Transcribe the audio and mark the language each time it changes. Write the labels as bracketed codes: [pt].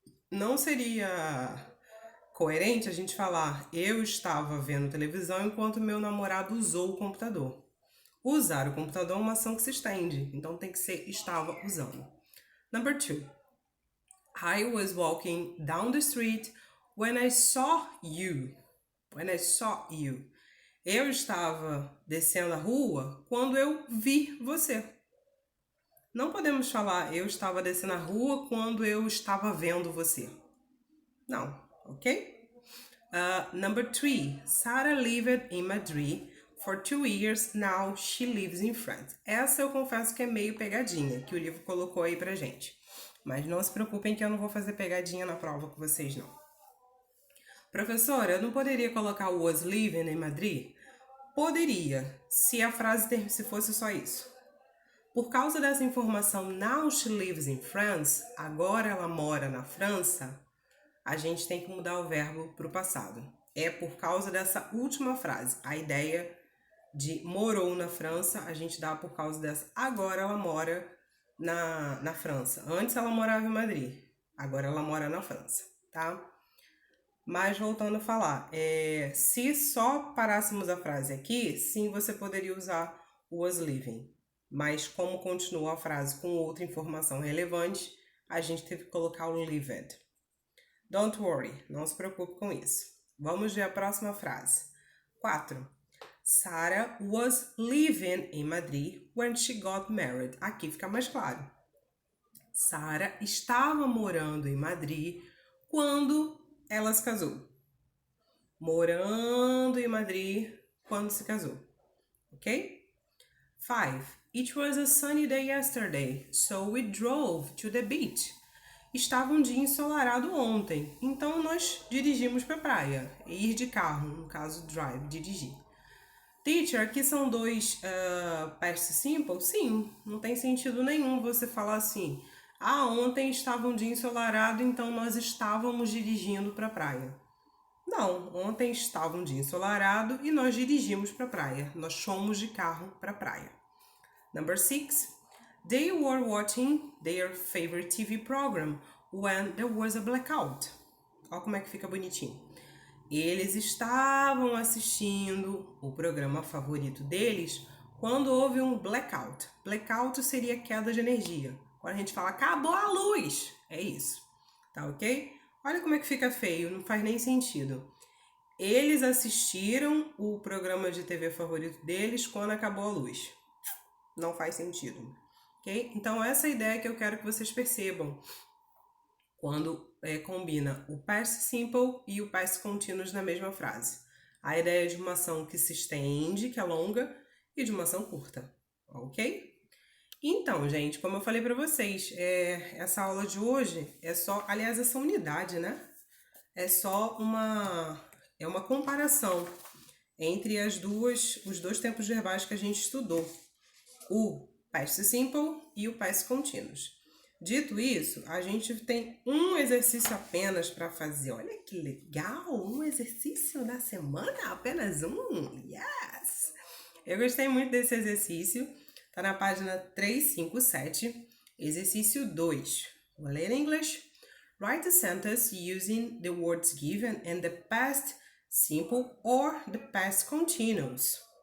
[pt] Não seria coerente a gente falar eu estava vendo televisão enquanto meu namorado usou o computador. Usar o computador é uma ação que se estende, então tem que ser estava usando. [en] Number 2. I was walking down the street when I saw you. When I saw you. [pt] Eu estava descendo a rua quando eu vi você. Não podemos falar eu estava descendo a rua quando eu estava vendo você. Não, ok? [en] Number 3. Sarah lived in Madrid for 2 years, now she lives in France. [pt] Essa eu confesso que é meio pegadinha, que o livro colocou aí pra gente. Mas não se preocupem que eu não vou fazer pegadinha na prova com vocês, não. Professora, eu não poderia colocar [en] was living [pt] em Madrid? Poderia, se a frase se fosse só isso. Por causa dessa informação, [en] now she lives in France, [pt] agora ela mora na França, a gente tem que mudar o verbo para o passado. É por causa dessa última frase. A ideia de morou na França, a gente dá por causa dessa. Agora ela mora na França. Antes ela morava em Madrid, agora ela mora na França, tá? Mas voltando a falar, se só parássemos a frase aqui, sim, você poderia usar [en] was living. [pt] Mas como continua a frase com outra informação relevante, a gente teve que colocar o lived. [en] Don't worry, [pt] não se preocupe com isso. Vamos ver a próxima frase. 4. [en] Sarah was living in Madrid when she got married. [pt] Aqui fica mais claro. Sarah estava morando em Madrid quando ela se casou. Morando em Madrid quando se casou. Ok? 5. [en] It was a sunny day yesterday, so we drove to the beach. [pt] Estava um dia ensolarado ontem, então nós dirigimos para a praia. Ir de carro, no caso drive, dirigir. Teacher, aqui são dois past simple? Sim, não tem sentido nenhum você falar assim. Ontem estava um dia ensolarado, então nós estávamos dirigindo para a praia. Não, ontem estava um dia ensolarado e nós dirigimos para a praia. Nós fomos de carro para a praia. [en] Number 6. They were watching their favorite TV program when there was a blackout. [pt] Olha como é que fica bonitinho. Eles estavam assistindo o programa favorito deles quando houve um blackout. Blackout seria queda de energia. Quando a gente fala acabou a luz, é isso. Tá ok? Olha como é que fica feio, não faz nem sentido. Eles assistiram o programa de TV favorito deles quando acabou a luz. Não faz sentido. Ok? Então, essa é a ideia que eu quero que vocês percebam quando combina o past simple e o past continuous na mesma frase. A ideia de uma ação que se estende, que é longa, e de uma ação curta. Ok? Então, gente, como eu falei para vocês, essa aula de hoje é só, aliás, essa unidade, né? É só uma comparação entre os dois tempos verbais que a gente estudou. O past simple e o past continuous. Dito isso, a gente tem um exercício apenas para fazer. Olha que legal! Um exercício na semana, apenas um! Yes! Eu gostei muito desse exercício. Está na página 357, exercício 2. Vou ler em inglês. [en] Write a sentence using the words given and the past simple or the past continuous.